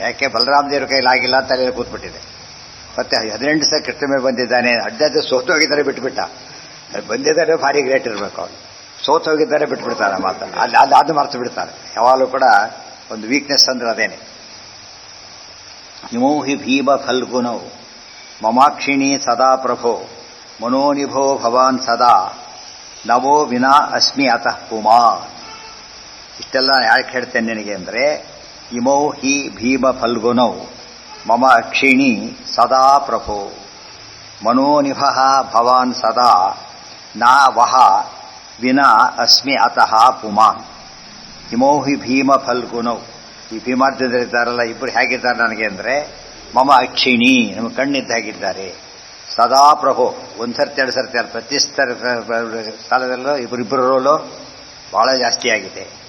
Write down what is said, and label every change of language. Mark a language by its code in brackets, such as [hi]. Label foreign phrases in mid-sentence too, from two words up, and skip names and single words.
[kn] ಯಾಕೆ ಬಲರಾಮ ದೇವ್ರ ಕೈಲಿ ಆಗಿಲ್ಲ ಅಂತ ಅಲ್ಲಿ ಕೂತ್ಬಿಟ್ಟಿದೆ. ಮತ್ತೆ 18 ಸಲ ಕೃಷ್ಣ ಮೇಲೆ ಬಂದಿದ್ದಾನೆ, ಅಡ್ಡಾದ ಸೋತು ಹೋಗಿದ್ದಾರೆ ಬಿಟ್ಬಿಟ್ಟ. ಬಂದಿದ್ದಾರೆ ಭಾರಿ ಗ್ರೇಟ್ ಇರಬೇಕು. ಅವನು ಸೋತು ಹೋಗಿದ್ದಾರೆ ಬಿಟ್ಬಿಡ್ತಾರೆ ಮಾತನ್ನು. ಅಲ್ಲಿ ಅದು ಮರ್ತು ಬಿಡ್ತಾರೆ. ಯಾವಾಗಲೂ ಕೂಡ ಒಂದು ವೀಕ್ನೆಸ್ ಅಂದ್ರೆ ಅದೇನೆ. [sa] ಇಮೋ ಹಿ ಭೀಮ ಫಲ್ಗುನೌ ಮಮಾಕ್ಷಿಣಿ ಸದಾ ಪ್ರಭೋ ಮನೋನಿಭೋ ಭವಾನ್ ಸದಾ ನವೋ ವಿನಾ ಅಸ್ಮಿ ಅತಃ ಪುಮಾನ್. [kn] ಇಷ್ಟೆಲ್ಲ ಯಾಕೆ ಹೇಳ್ತೇನೆ ನಿನಗೆ ಅಂದರೆ, [sa] ಇಮೌ ಹಿ ಭೀಮ ಫಲ್ಗುನೌ ಮಮ ಅಕ್ಷಿಣಿ ಸದಾ ಪ್ರಭೋ ಮನೋನಿಭ ಭವಾನ್ ಸದಾ ನಾ ವಹ ವಿನಾ ಅಸ್ಮಿ ಅತಃ ಪುಮಾನ್. ಇಮೌ ಹಿ ಭೀಮ ಫಲ್ಗುನೌ. [kn] ಈ ಭೀಮಾರ್ಜುನರಿದ್ದಾರಲ್ಲ, ಇಬ್ಬರು ಹೇಗಿದ್ದಾರೆ ನನಗೆ ಅಂದರೆ, [sa] ಮಮ ಅಕ್ಷಿಣಿ, [kn] ನಮ್ಮ ಕಣ್ಣಿದ್ದ ಹಾಗಿದ್ದಾರೆ. [sa] ಸದಾ ಪ್ರಭೋ, [kn] ಒಂದು ಸರ್ತಿ ಎರಡು ಸರ್ತಿ ಅಲ್ಲ, ಪ್ರತಿ ಸ್ಥಳದಲ್ಲೂ ಇಬ್ಬರಿಬ್ಬರ ರೋಲು ಭಾಳ ಜಾಸ್ತಿ ಆಗಿದೆ.